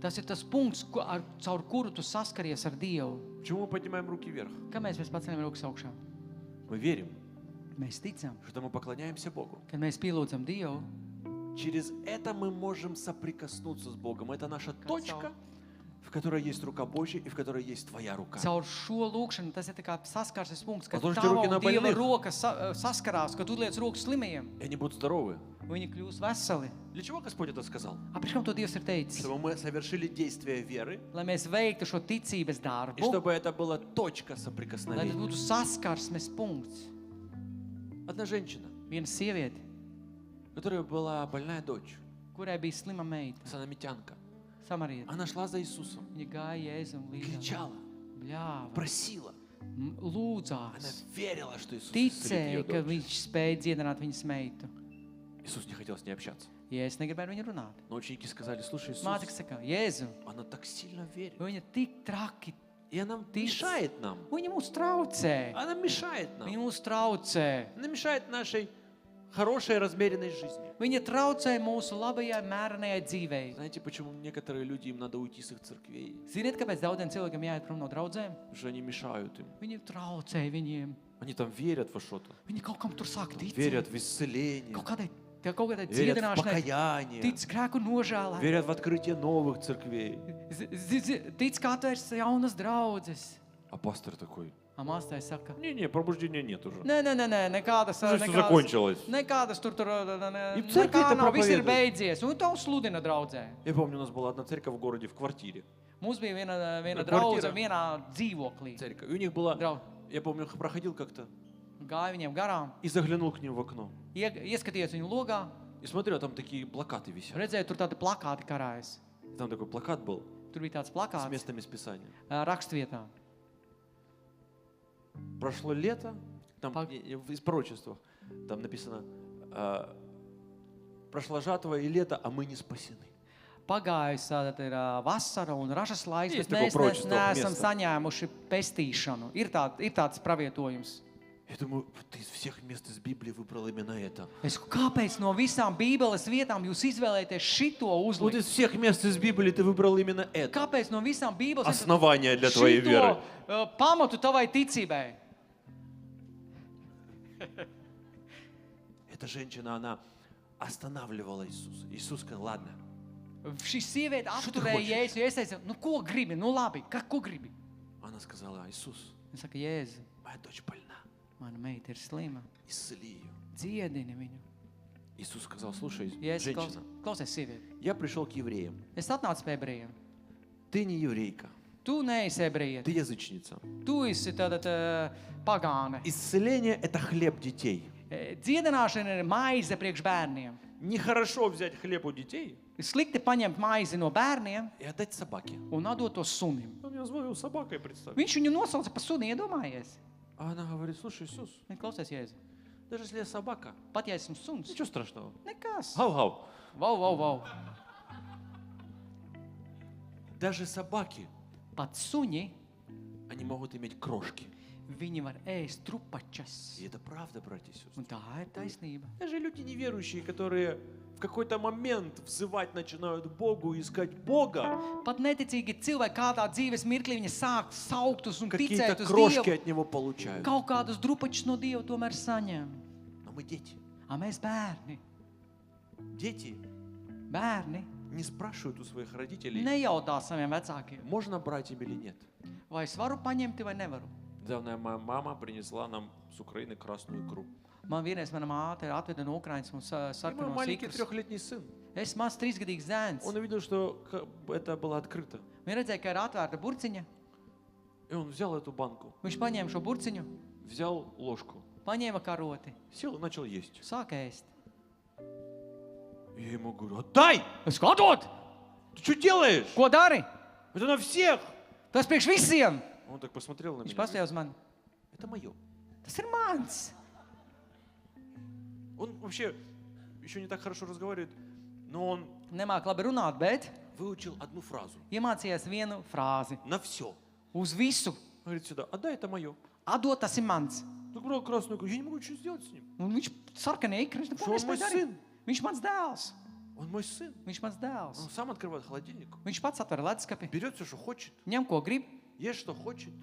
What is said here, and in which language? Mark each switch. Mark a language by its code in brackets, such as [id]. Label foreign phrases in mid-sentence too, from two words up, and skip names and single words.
[lv] tas ir tas punkts, caur kuru tu saskaries ar Dievu. [ru] Почему мы поднимаем руки вверх? [lv] Kāpēc mēs paceļam rokas augšā? [ru] Мы верим, [lv] kad mēs ticam, [ru] когда мы поклоняемся Богу, [lv] kad mēs pielūdzam Dievu, [ru] через это мы можем соприкоснуться с Богом. Это наша точка, в которой есть рука Божья и в которой есть твоя рука. [lv] caur šo lūkšanu tas ir tā kā saskarses punkts, kad [ru] Отложите [lv] tava [ru] руки [lv] un [ru] на [lv] Dieva [ru] больных. [lv] roka saskarās, kad tu liec rokas slimajiem, [ru] И они будут здоровы. [lv] viņi kļūs veseli. [ru] Для чего Господь это сказал? [lv] A, priekš kam to Dievs ir teicis? [ru] Чтобы мы совершили действие веры, [lv] Lai mēs veiktu šo ticības [ru] и [lv] darbu, [ru] чтобы это была точка [lv] lai tas [ru] соприкосновения. [lv] būtu saskarsmes punkts. [ru] Одна женщина, [lv] Viena sieviete, [ru] у которой была больная дочь, [lv] kurai bija slima meita, [ru] санамитянка, [lv] samarieta, [ru] она шла за Иисусом, [lv] viņa gāja Jēzum līdzi, [ru] кричала, [lv] bļāva, [ru] просила. Она [lv] lūdzās, [ru] верила, что Иисус исцелит ее [lv] ticēja, ka [ru] дочь. [lv] viņš spēja dziedināt viņas meitu. [ru] Иисус не хотел с ней общаться. [lv] Jēzus negribēja viņu runāt. [ru] Но ученики сказали, слушай, [lv] Mācekļi [ru] Иисус, [lv] saka, Jēzu, [ru] она так сильно верит. [lv] viņa tik traki, [ru] И она мешает нам. [lv] viņa mūs traucē. [ru] Она mешает [lv] Viņa [ru] нам. [lv] mūs traucē. [ru] Она мешает нашей хорошей, размеренной жизни. [lv] Viņa traucē mūsu labajai, mērenajai dzīvei. [ru] Знаете, почему некоторые люди, им надо уйти с их церквей? [lv] Ziniet, kāpēc daudziem cilvēkiem jāiet prom no draudzēm? [ru] Потому что они mешают им. [lv] Viņi traucē viņiem. [ru] Они там верят во что-то. [lv] Viņi kaut kam tur sāk ticēt. [ru] Верят в исцеление. [lv] Kaut kādai [ru] Верят в [lv] dziedināšanai. [ru] покаяние. [lv] Tic grēku nožēlai. [ru] Верят в открытие новых церквей. [lv] Tic, kā atvērs jaunas draudzes. [ru] А пастор такой, [lv] Māstai saka, [ru] не, пробуждения нет уже. [lv] nē, nekādas, [ru] Уже все закончилось. [lv] nekādas tur, [ru] И в церкви [lv] nekā [ru] это [lv] nav, viss ir [ru] проповедуют. [lv] beidzies. Un to sludina draudzē. [ru] Я помню, у нас была одна церковь в городе в квартире. [lv] Mums bija viena Kvartīra. draudze vienā dzīvoklī. [ru] Церковь. И у них была, [lv] Drau- [ru] я помню, проходил как-то [lv] Gāja viņiem garām, [ru] и заглянул к ним в окно. [lv] ieskatījos viņu logā, [ru] И смотрю, а там такие плакаты висят. [lv] redzēju, tur tādi plakāti karājas. [ru] И там такой плакат был [lv] Tur bija tāds [ru] с [lv] plakāts [ru] местами Писания. [lv] rakstvietā. [ru] Прошло лето, там Пог- из пророчества, там написано, прошла жатва и лето, а мы не спасены. [lv] Pagājusi tātad ir vasara un ražas laiks, [ru] Есть [lv] bet [ru] такое [lv] mēs [ru] proročество [lv] neesam [ru] место. [lv] saņēmuši pestīšanu. Ir tāds pravietojums. [ru] Я думаю, ты из всех мест из Библии выбрал именно это. [lv] Es saku, kāpēc no visām Bībeles vietām jūs izvēlēties šito [ru] Вот [lv] uzlikt? [ru] из всех мест из Библии ты выбрал именно это. [lv] Kāpēc no visām Bībeles [ru] Основание для твоей веры. [lv] Pamatu tavai ticībai? [ru] Эта женщина, она останавливала Иисуса. Иисус сказал, ладно, [lv] Šī sieviete Šo tu apturēja hoši? Jēzu. Es teicu, nu ko gribi? Nu labi, ko gribi? [ru] она сказала, Иисус, [lv] Es saku, Jēzu, [ru] моя дочь больна, [lv] mana meita ir slima. [ru] исцели ее. [lv] Dziedini viņu. [ru] Иисус сказал, слушай, [lv] Jēzus, [ru] женщина, [lv] klausies, sieviete. [ru] я пришел к евреям. [lv] Es atnācu pie ebrejiem. [ru] Ты не еврейка, [lv] Tu neesi ebrejiet. [ru] ты язычница. [lv] Tu esi tātad pagāne. [ru] Исцеление – это хлеб детей. [lv] Dziedināšana ir maize priekš bērniem. [ru] Нехорошо взять хлеб у детей [lv] Slikti paņemt maizi no bērniem [ru] и отдать собаке. [lv] un atdot to sunim. [ru] Он меня звонил собакой, представь. [lv] Viņš viņu nosauca par suni, iedomājies. [ru] А она говорит, слушай, Иисус, [lv] Klausies, Jēzu. [ru] даже если я собака, [lv] Pat ja esmu suns, [ru] ничего страшного. [lv] nekas. Гау-гау. Vau. [ru] Даже собаки, [lv] Pat suņi, [ru] они могут иметь крошки. [lv] viņi var ēst trupačas. [ru] И это правда, братья и сестры. [lv] Un tā ir taisnība. [ru] Даже люди неверующие, которые в какой-то момент взывать начинают Богу, искать Бога, [lv] Pat neticīgi cilvēki kādā dzīves mirklī viņi sāk saukt uz un [ru] какие-то [lv] ticēt uz [ru] крошки [lv] Dievu. [ru] от Него получают. [lv] Kaut kādus drupačus no Dieva tomēr saņem. [ru] Но мы дети. [lv] A mēs bērni, [ru] Дети [lv] bērni [ru] не спрашивают у своих родителей, [lv] nejautā saviem vecākiem, [ru] можно брать им или нет. [lv] vai es varu paņemt vai nevaru. [ru] Недавно моя мама принесла нам с Украины красную икру. [lv] Man vienreiz mana māte atveda no Ukrainas mums [ru] И мой [lv] sarkanos [ru] маленький [lv] ikrus. [ru] 3-летний сын, [lv] Es maz 3-gadīgs zēns. [ru] он увидел, что это было открыто. [lv] Viņa redzēja, ka ir atvērta burciņa. [ru] И он взял эту банку, [lv] Viņš paņēma šo burciņu, [ru] взял ложку, [lv] paņēma karoti, [ru] сел и начал есть. [lv] sāka ēst. [ru] И я ему говорю, отдай! [lv] Es kā dot? [ru] Ты что делаешь? [lv] Ko dari? [ru] Это на всех! [lv] Tas priekš visiem. [ru] Он так посмотрел на [lv] Viņš [ru] меня. [lv] paskatījās uz mani. [ru] Это мое. [lv] Tas ir mans. [ru] Он вообще еще не так хорошо разговаривает, но он [lv] Nemāk labi runāt, bet [ru] выучил одну фразу. [lv] iemācījās vienu frāzi. [ru] На все. [lv] Uz visu. [ru] Говорит сюда, отдай, это мое. [lv] Atdot, tas ir mans. [ru] Так брал красную икру, я не могу ничего сделать с ним. [lv] Un viņš sarkanie ikri, viņš neko Šo nespēja mans darīt. sin. Viņš mans dēls. [ru] Он мой сын. [lv] Viņš mans dēls. [ru] Он сам открывает холодильник, [lv] Viņš pats atver leduskapi, [ru] берет все, что хочет, [lv] ņem, ko grib, [ru] ест, что хочет.